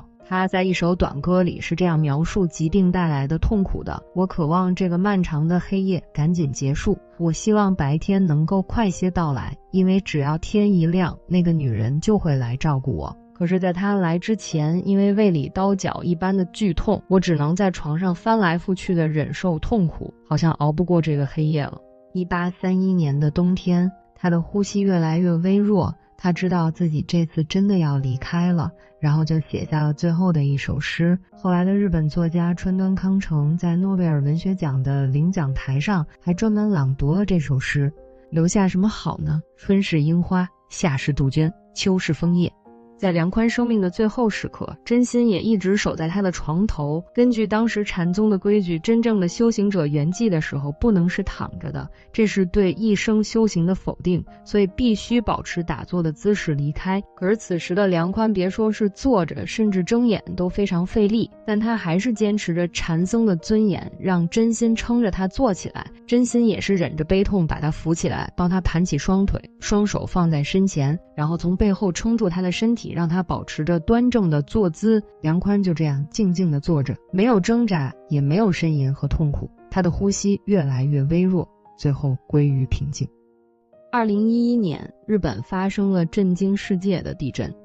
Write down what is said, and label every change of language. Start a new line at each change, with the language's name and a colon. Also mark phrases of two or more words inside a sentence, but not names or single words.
Chinese: 他在一首短歌裡是這樣描述疾病帶来的痛苦的，我渴望這個漫長的黑夜趕緊結束，我希望白天能夠快些到來，因為只要天一亮，那個女人就會來照顧我。可是在她來之前，因為胃裡刀絞一般的劇痛，我只能在床上翻來覆去的忍受痛苦，好像熬不過這個黑夜了。1831年的冬天，他的呼吸越来越微弱，他知道自己這次真的要離開了，然後就寫下了最後的一首詩。後來的日本作家川端康成在諾貝爾文学獎的領獎台上還專門朗讀了這首詩。留下什麼好呢？春是櫻花，夏是杜鵑，秋是楓葉。在梁寬生命的最後時刻，真心也一直守在他的床頭。根據當時禪宗的規矩，真正的修行者圓寂的時候不能是躺着的，這是對一生修行的否定，所以必須保持打坐的姿勢離開。可是此时的梁寬別說是坐着，甚至睜眼都非常費力，但他還是堅持着禪僧的尊嚴，讓真心撐着他坐起來。真心也是忍着悲痛把他扶起來，幫他盤起雙腿，雙手放在身前，然後從背後撐住他的身體，讓他保持着端正的坐姿。梁寬就這樣靜靜地坐着，沒有掙扎，也沒有呻吟和痛苦，他的呼吸越來越微弱，最後歸於平靜。2011年，日本發生了震驚世界的地震。